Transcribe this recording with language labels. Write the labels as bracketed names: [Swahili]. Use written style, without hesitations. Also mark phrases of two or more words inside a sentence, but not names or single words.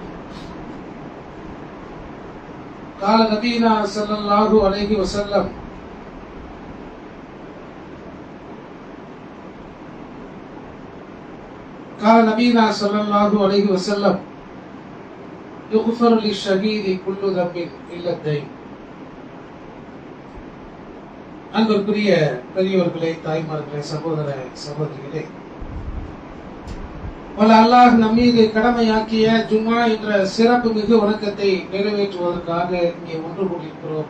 [Arabic] قال نبينا صلى الله عليه وسلم قال نبينا صلى الله عليه وسلم يغفر للشهيد كل ذنب إلا الدين. [Tamil] அன்பிற்குரிய பெரியோர்களே, தாய்மார்களே, சகோதர சகோதரிகளே, அல்லாஹ் நம்மீது கடமையாக்கிய ஜும்மா என்ற சிறப்பு மிகு வணக்கத்தை நிறைவேற்றுவதற்காக இங்கே ஒன்று கூடியிருக்கிறோம்.